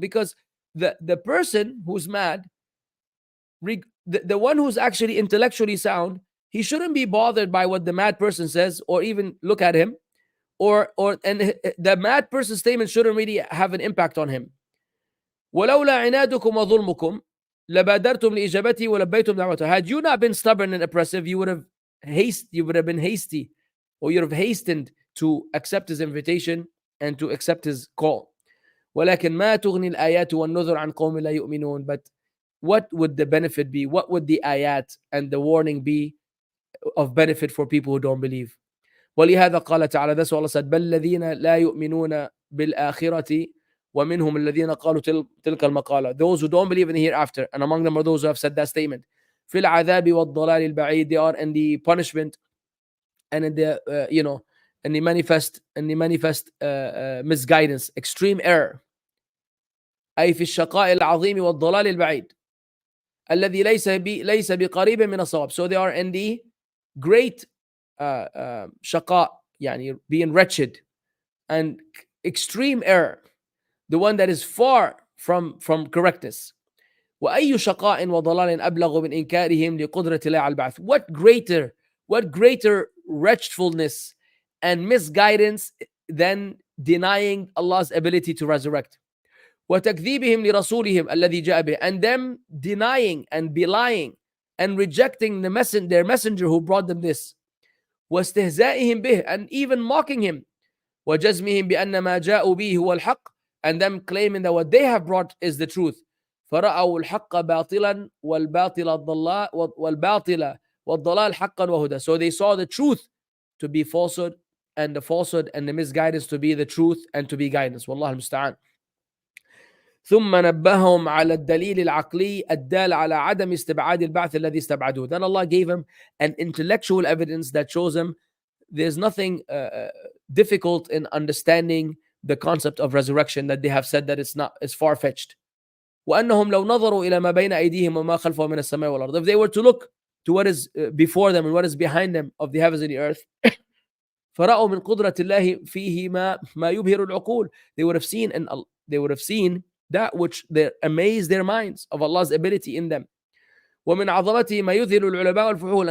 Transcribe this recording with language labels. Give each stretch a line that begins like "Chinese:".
English: Because the person who's mad, the one who's actually intellectually sound, he shouldn't be bothered by what the mad person says or even look at him, and the mad person's statement shouldn't really have an impact on him.
Arabic: ولولا عنادكم وظلمكم لبادرتم لإجابته ولبيتم دعوته.
English: Had you not been stubborn and oppressive, you would have been hasty, or you would have hastened to accept his invitation and to accept his call.
Arabic: ولكن ما تغني الآيات والنذر عن قوم لا يؤمنون.
English: But what would the benefit be? What would the ayat and the warning be of benefit for people who don't believe?
Arabic: ولهذا قال تعالى,
English: that's what Allah said,
Arabic: بل الذين لا يؤمنون بالآخرة ومنهم الذين قالوا تلك المقالة.
English: Those who don't believe in the hereafter, and among them are those who have said that statement.
Arabic: في العذاب والضلال البعيد.
English: They are in the punishment and in the in the manifest misguidance, extreme error.
Arabic: أي في الشقاء العظيم والضلال البعيد الذي ليس بقريب من الصواب.
English: So they are in the great شقاء, يعني being wretched, and extreme error, the one that is far from correctness.
Arabic: وأي شقاء وضلال أبلغ من إنكارهم لقدرة الله على البعث.
English: What greater wretchedness and misguidance than denying Allah's ability to resurrect.
Arabic: وتكذيبهم لرسولهم الذي جاء به.
English: And them denying and belying and rejecting their messenger who brought them this.
Arabic: واستهزائهم به,
English: and even mocking him.
Arabic: وجزمهم بأن ما جاءوا به هو الحق,
English: and them claiming that what they have brought is the truth.
Arabic: فرأوا الحق باطلا والباطل والضلال حقا وهدى.
English: So they saw the truth to be falsehood, and the falsehood and the misguidance to be the truth and to be guidance.
Arabic: والله المستعان. ثم نبههم على الدليل العقلي الدال على عدم استبعاد البعث الذي استبعدوه.
English: Then Allah gave him an intellectual evidence that shows him there's nothing difficult in understanding the concept of resurrection, that they have said that it's far-fetched.
Arabic: وأنهم لو نظروا إلى ما بين أيديهم وما خلفهم من السماء والأرض.
English: If they were to look to what is before them and what is behind them of the heavens and the earth,
Arabic: فرأوا من قدرة الله فيه ما يبهر العقول.
English: They would have seen that which amazed their minds of Allah's ability in them.
Arabic: ومن عظمته ما يذهل العلماء والفحول.